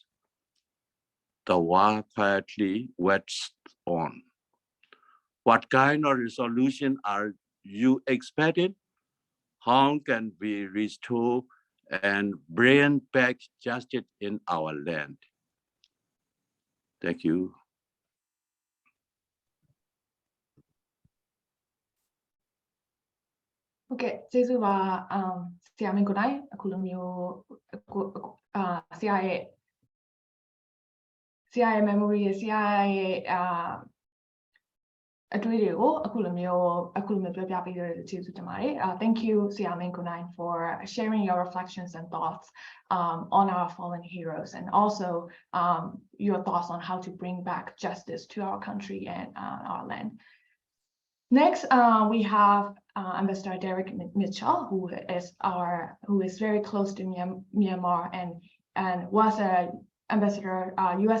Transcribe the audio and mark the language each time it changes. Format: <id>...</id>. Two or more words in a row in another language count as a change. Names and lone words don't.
<en>The war quietly waits on. What kind of resolution are you expecting? How can we restore and bring back justice in our land? Thank you.</en> <my>ဟုတ်ကဲ့ကျေးဇူးပါဆရာမင်းကိုနိုင်အခုလိုမျိုးဆရာရဲ့ memory ဆရာရဲ့ အတွေ့တွေကိုအခုလိုမျိုးပြောပြပေးတဲ့ကျေးဇူးတင်ပါတယ်</my> <en>Thank you ဆရာမင်းကိုနိုင် for sharing your reflections and thoughts on our fallen heroes and also your thoughts on how to bring back justice to our country and our land. Next, we have Ambassador Derek Mitchell, who is very close to Myanmar and was a U.S.</en>